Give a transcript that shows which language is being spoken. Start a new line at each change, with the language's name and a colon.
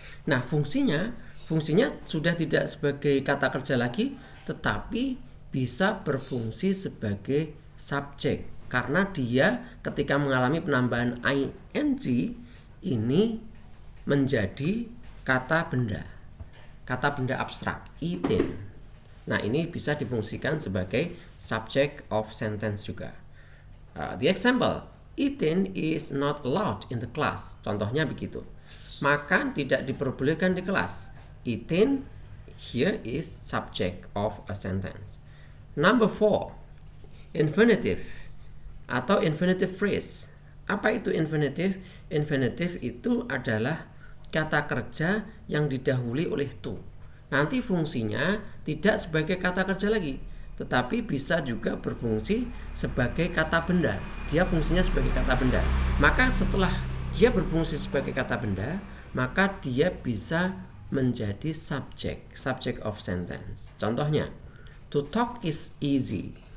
Indonesian: Nah, fungsinya sudah tidak sebagai kata kerja lagi, tetapi bisa berfungsi sebagai subjek karena dia ketika mengalami penambahan ing ini menjadi kata benda abstrak, eaten. Nah, ini bisa difungsikan sebagai subject of sentence juga.
English: The example, eaten is not allowed in the class.
Indonesian: Contohnya begitu. Makan tidak diperbolehkan di kelas.
English: Eaten here is subject of a sentence. Number 4, infinitive atau infinitive phrase.
Indonesian: Apa itu infinitive? Infinitive itu adalah kata kerja yang didahului oleh to. Nanti fungsinya tidak sebagai kata kerja lagi, tetapi bisa juga berfungsi sebagai kata benda. Dia fungsinya sebagai kata benda. Maka setelah dia berfungsi sebagai kata benda, maka dia bisa menjadi subject of sentence.
English: Contohnya, to talk is easy.